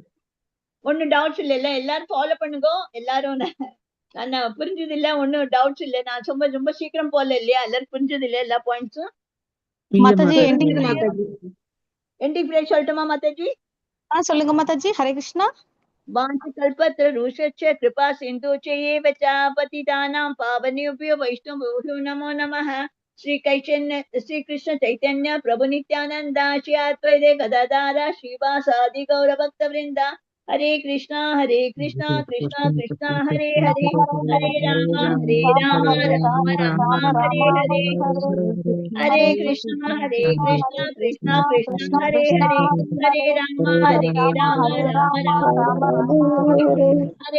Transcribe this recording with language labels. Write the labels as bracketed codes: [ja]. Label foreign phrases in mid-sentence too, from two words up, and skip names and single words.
[ta] ஒன்னும் டவுட்ஸ் இல்ல, எல்லாரும் ஃபாலோ பண்ணுங்க. எல்லாரும் நான் புரிஞ்சது இல்ல, ஒன்னும் டவுட்ஸ் இல்ல. நான் ரொம்ப சீக்கிரம் போல இல்லையா? எல்லாரும் புரிஞ்சது இல்ல எல்லா பாயிண்ட்ஸும்? மாதாஜி எண்டிங் பிரேஸ் சொல்லட்டுமா மாதாஜி? சொல்லுங்க மாதாஜி. ஹரே கிருஷ்ணா. [sa] वाञ्छाकल्पतरुभ्यश्च कृपासिन्धुभ्य एव च पतितानां पावनेभ्यो वैष्णवेभ्यो नमो नमः. श्री कृष्ण चैतन्य प्रभु नित्यानंदा श्री अद्वैत गदाधर श्रीवासादि गौर भक्त वृंदा. हरे कृष्णा कृष्णा कृष्णा हरे हरे, हरे राम राम राम हरे हरे. हरे कृष्णा कृष्णा कृष्णा हरे हरे, हरे राम राम राम हरे.